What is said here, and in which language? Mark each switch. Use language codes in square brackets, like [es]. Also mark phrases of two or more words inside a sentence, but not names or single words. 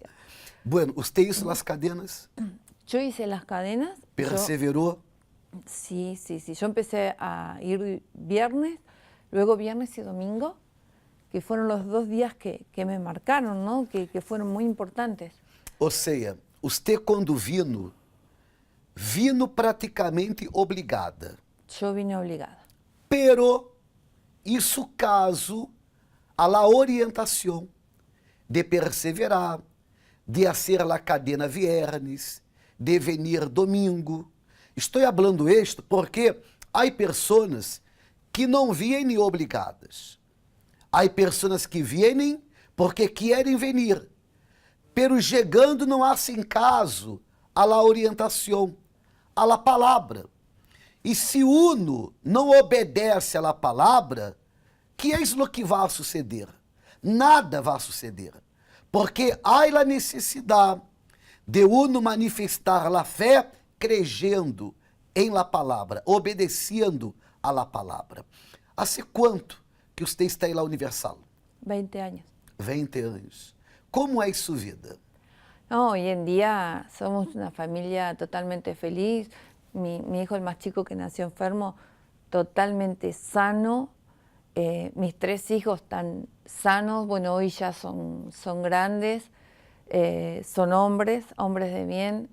[es] Bueno, usted hizo las cadenas, Yo hice las cadenas. perseveró. Sí. Yo empecé a ir viernes, luego viernes y domingo, que fueron los 2 días que me marcaron, ¿no? Que fueron muy importantes. [pt] Ou seja, usted quando vino praticamente obrigada. [es] Yo vine obligada. Pero isso caso a la orientação de perseverar, de hacer la cadena viernes, de venir domingo. [pt] Estou falando isto porque há pessoas que não vêm obrigadas. Há pessoas que vêm porque querem vir, pero chegando não [es] hacen caso a la [pt] orientação, [es] a la [pt] palavra. E se uno não obedece [es] a la [pt] palavra, que é o que vai suceder? Nada vai suceder, porque há a necessidade de uno manifestar la fé creyendo em la palavra, obedecendo [es] a la [pt] palavra. Hace quanto que você está aí na Universal? [es] 20 años. [pt] 20 anos. Como é sua vida? [es] No, hoy en día somos una familia totalmente feliz. Mi hijo, el más chico que nació enfermo, totalmente sano. Mis 3 hijos están sanos, bueno, hoy ya son grandes, son hombres de bien.